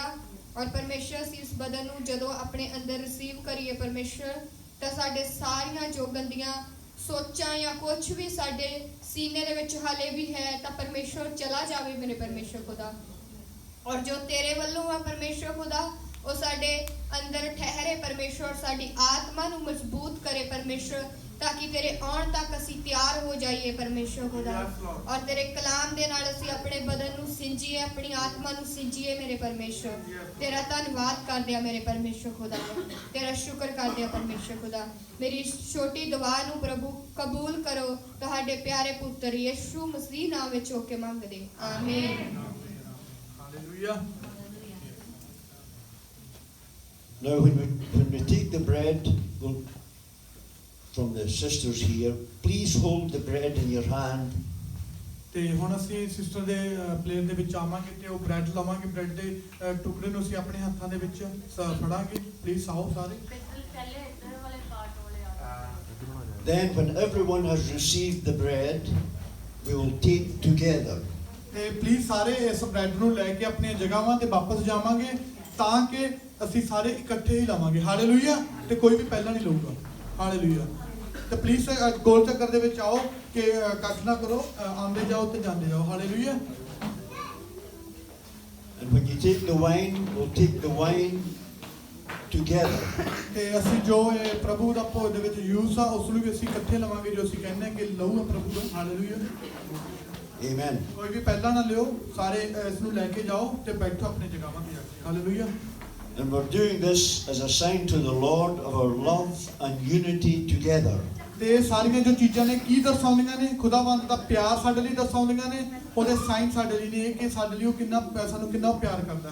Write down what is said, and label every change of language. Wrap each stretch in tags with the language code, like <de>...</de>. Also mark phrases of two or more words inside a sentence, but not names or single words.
<pa>ਔਰ ਪਰਮੇਸ਼ਵਰ ਅਸੀਂ ਇਸ ਬਦਨ ਨੂੰ ਜਦੋਂ ਆਪਣੇ ਅੰਦਰ ਰਿਸੀਵ ਕਰੀਏ ਪਰਮੇਸ਼ਵਰ, ਤਾਂ ਸਾਡੇ ਸਾਰੀਆਂ ਜੋ ਗੰਦੀਆਂ ਸੋਚਾਂ ਜਾਂ ਕੁਝ ਵੀ ਸਾਡੇ ਸੀਨੇ ਦੇ ਵਿੱਚ ਹਾਲੇ ਵੀ ਹੈ ਤਾਂ ਪਰਮੇਸ਼ਵਰ ਚਲਾ ਜਾਵੇ ਮੇਰੇ ਪਰਮੇਸ਼ਵਰ ਖੁਦਾ। ਔਰ ਜੋ ਤੇਰੇ ਵੱਲੋਂ ਆ ਪਰਮੇਸ਼ਵਰ ਖੁਦਾ ਉਹ ਸਾਡੇ ਅੰਦਰ ਠਹਿਰੇ ਪਰਮੇਸ਼ਵਰ, ਸਾਡੀ ਆਤਮਾ ਨੂੰ ਮਜ਼ਬੂਤ ਕਰੇ ਪਰਮੇਸ਼ਵਰ, ਤਾਕਿ ਤੇਰੇ ਆਉਣ ਤਕ ਅਸੀਂ ਤਿਆਰ ਹੋ ਜਾਈਏ ਪਰਮੇਸ਼ਵਰ ਖੁਦਾ, ਔਰ ਤੇਰੇ ਕਲਾਮ ਦੇ ਨਾਲ ਅਸੀਂ ਆਪਣੇ ਬਦਨ ਨੂੰ ਸਿੰਜੀਏ, ਆਪਣੀ ਆਤਮਾ ਨੂੰ ਸਿੰਜੀਏ ਮੇਰੇ ਪਰਮੇਸ਼ਵਰ। ਤੇਰਾ ਧੰਨਵਾਦ ਕਰ ਦਿਆ ਮੇਰੇ ਪਰਮੇਸ਼ਵਰ ਖੁਦਾ, ਤੇਰਾ ਸ਼ੁਕਰ ਕਰ ਦਿਆ ਪਰਮੇਸ਼ਵਰ ਖੁਦਾ। ਮੇਰੀ ਛੋਟੀ ਦੁਆ ਨੂੰ ਪ੍ਰਭੂ ਕਬੂਲ ਕਰੋ, ਤੁਹਾਡੇ ਪਿਆਰੇ ਪੁੱਤਰ ਯਿਸੂ ਮਸੀਹ ਨਾਮ ਵਿੱਚ ਹੋ ਕੇ ਮੰਗਦੇ, ਆਮੀਨ। हालेलुया।</pa> <en>Now when we take the bread, we'll from the sisters here, please hold the bread in your hand.</en> <pa>ਤੇ ਹੁਣ ਅਸੀਂ ਸਿਸਟਰ ਦੇ ਪਲੇਟ ਦੇ ਵਿੱਚ ਆਵਾਂਗੇ ਤੇ ਉਹ ਬ੍ਰੈਡ ਲਵਾਂਗੇ, ਬ੍ਰੈਡ ਦੇ ਟੁਕੜੇ ਨੂੰ ਅਸੀਂ ਆਪਣੇ ਹੱਥਾਂ ਦੇ ਵਿੱਚ ਫੜਾਂਗੇ। ਪਲੀਜ਼ ਆਓ ਸਾਰੇ।</pa> <en>Then when everyone has received the bread, we will take together.</en> <pa>ਤੇ ਪਲੀਜ਼ ਸਾਰੇ ਇਸ ਬ੍ਰੈਡ ਨੂੰ ਲੈ ਕੇ ਆਪਣੀਆਂ ਜਗ੍ਹਾਵਾਂ ਤੇ ਵਾਪਸ ਜਾਵਾਂਗੇ, ਤਾਂ ਕਿ ਅਸੀਂ ਸਾਰੇ ਇਕੱਠੇ ਹੀ ਲਵਾਂਗੇ। ਹਾਲੇਲੂਇਆ। ਤੇ ਕੋਈ ਵੀ ਪਹਿਲਾਂ ਨਹੀਂ ਲਊਗਾ। ਹਾਲੇਲੂਇਆ। ਤੇ ਪਲੀਜ਼ ਗੋਲ ਚੱਕਰ ਦੇ ਵਿੱਚ ਆਓ ਕਿ ਕੱਟ ਨਾ ਕਰੋ, ਆਉਂਦੇ ਜਾਓ ਤੇ ਜਾਂਦੇ ਜਾਓ। ਹਾਲੇਲੂਇਆ।</pa> <en>And when you take the wine, we'll take the wine together.</en> <pa>ਤੇ ਅਸੀਂ ਜੋ ਇਹ ਪ੍ਰਭੂ ਦਾ ਭੋਜ ਦੇ ਵਿੱਚ ਯੂਜ਼ ਆ, ਉਸ ਨੂੰ ਵੀ ਅਸੀਂ ਇਕੱਠੇ ਲਵਾਂਗੇ, ਜੋ ਅਸੀਂ ਕਹਿੰਦੇ ਕਿ ਲਹੂ ਆ ਪ੍ਰਭੂ ਦਾ। ਹਾਲੇਲੂਇਆ। Amen. ਕੋਈ ਵੀ ਪਹਿਲਾਂ ਨਾ ਲਿਓ, ਸਾਰੇ ਇਸ ਨੂੰ ਲੈ ਕੇ ਜਾਓ ਤੇ ਬੈਠੋ ਆਪਣੀ ਜਗ੍ਹਾਵਾਂ ਤੇ ਜਾ ਕੇ। ਹਾਲੇਲੂਇਆ।</pa> <en>And we're doing this as a sign to the Lord of our love and unity together.</en> <pa>ਤੇ ਸਾਰੀਆਂ ਜੋ ਚੀਜ਼ਾਂ ਨੇ ਕੀ ਦਰਸਾਉਂਦੀਆਂ ਨੇ? ਖੁਦਾਵੰਦ ਦਾ ਪਿਆਰ ਸਾਡੇ ਲਈ ਦਰਸਾਉਂਦੀਆਂ ਨੇ, ਉਹਦੇ ਸਾਈਨ ਸਾਡੇ ਲਈ ਨੇ ਕਿ ਸਾਡੇ ਲਈ ਉਹ ਕਿੰਨਾ ਸਾਨੂੰ ਕਿੰਨਾ ਪਿਆਰ ਕਰਦਾ ਹੈ।</pa>